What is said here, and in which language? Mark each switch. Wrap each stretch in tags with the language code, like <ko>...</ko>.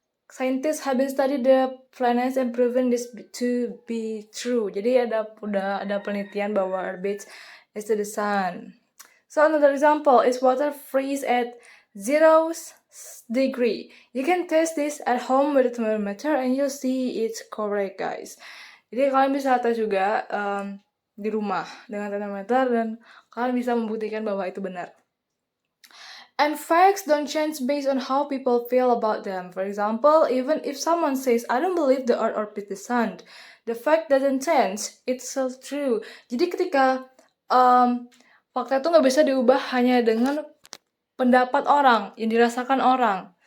<en>Scientists have been studied the planets and proven this to be true.</en> <id>Jadi udah ada penelitian bahwa</id> <en>orbits is to the sun. So another example is water freeze at 0 degree. You can test this at home with a thermometer and you'll see it's correct, guys.</en> <id>Jadi kalian bisa tes juga di rumah dengan thermometer dan kalian bisa membuktikan bahwa itu benar.</id> <en>And facts don't change based on how people feel about them. For example, even if someone says, I don't believe the earth orbits the sun, the fact doesn't change. It's still true.</en> <id>Jadi ketika fakta itu nggak bisa diubah hanya dengan pendapat orang, yang dirasakan orang.</id>